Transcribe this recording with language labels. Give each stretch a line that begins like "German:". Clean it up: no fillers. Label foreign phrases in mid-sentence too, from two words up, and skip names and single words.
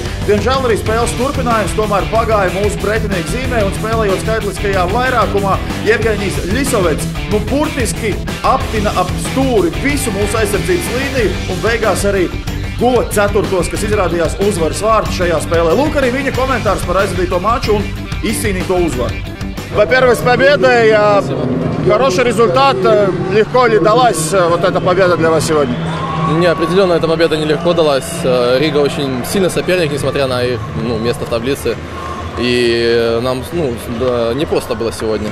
Latvian: Diemžēl arī spēles turpinājums tomēr pagāja mūsu pretinieku zīmē un spēlējot skaitliskajā vairākumā, Jevgeņijs Ļisovets burtiski aptina ap stūri visu mūsu aizsardzības līniju un beigās arī guva ceturtos, kas izrādījās uzvaras vārds šajā spēlē. Lūk arī viņa komentārs par aizvadīto maču un izcīnīto uzvaru.
Russian: Во-первых, с победой. Хороший результат. Легко ли далась вот эта победа для вас сегодня? Не, определенно эта победа нелегко далась. Рига очень сильный соперник, несмотря на их место в таблице. И нам не просто было сегодня.